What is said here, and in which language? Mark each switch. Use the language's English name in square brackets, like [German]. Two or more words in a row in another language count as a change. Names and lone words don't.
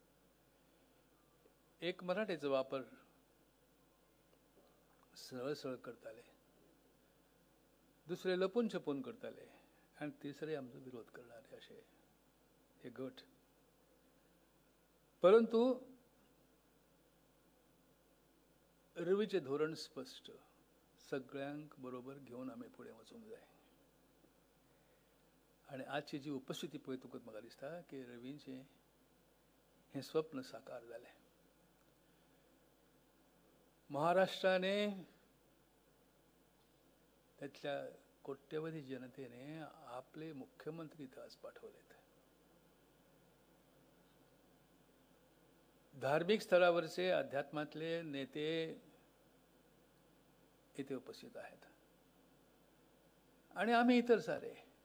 [Marathi] एक मराठीचा वापर सरळ सरळ करताले, दुसरे लपून छपून करताले, आणि तिसरे आमचा विरोध करणारे, असे हे गट. [Konkani] परंतु रवीचे धोरण स्पष्ट, सगळ्यांक बरोबर घेऊन आम्ही पुढे वचूंक जाय. आणि आजची जी उपस्थिती पळयतकच म्हाका दिसता की रवीचे हे स्वप्न साकार जालें. [Marathi] महाराष्ट्राने, त्यातल्या कोट्यवधी जनतेने आपले मुख्यमंत्री इथं आज पाठवलेत. धार्मिक स्तरावरचे, अध्यात्मातले नेते इथे उपस्थित आहेत, आणि आम्ही इतर सारे.